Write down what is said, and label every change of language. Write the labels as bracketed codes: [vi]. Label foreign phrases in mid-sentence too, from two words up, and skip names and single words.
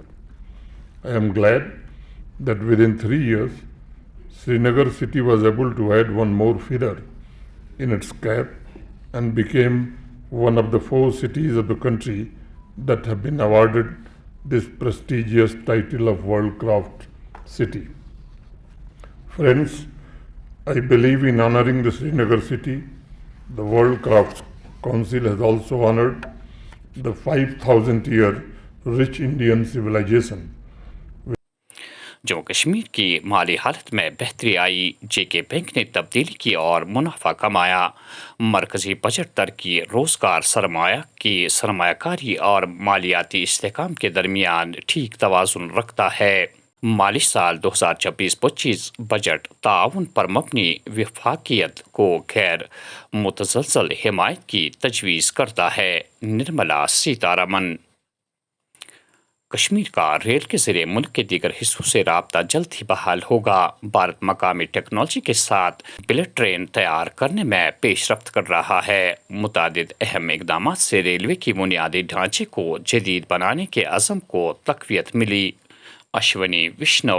[en] I am glad that within 3 years, Srinagar city was able to add one more feather in its cap and became one of the 4 cities of the country that have been awarded this prestigious title of World Craft City. Friends, I believe in honoring the Srinagar city. The World Crafts Council has also honored the 5,000-year rich Indian civilization. [ur] جموں کشمیر کی مالی حالت میں بہتری آئی، JK بینک نے تبدیلی کی اور منافع کمایا۔ مرکزی بجٹ ترقی، روزگار، سرمایہ کاری اور مالیاتی استحکام کے درمیان ٹھیک توازن رکھتا ہے۔ مالی سال 2024-25 بجٹ تعاون پر مبنی وفاقیت کو غیر متزلزل حمایت کی تجویز کرتا ہے: نرملا سیتارمن۔ کشمیر کا ریل کے ذریعے ملک کے دیگر حصوں سے رابطہ جلد ہی بحال ہوگا۔ بھارت مقامی ٹیکنالوجی کے ساتھ بلٹ ٹرین تیار کرنے میں پیش رفت کر رہا ہے۔ متعدد اہم اقدامات سے ریلوے کی بنیادی ڈھانچے کو جدید بنانے کے عزم کو تقویت ملی: اشونی وشنو۔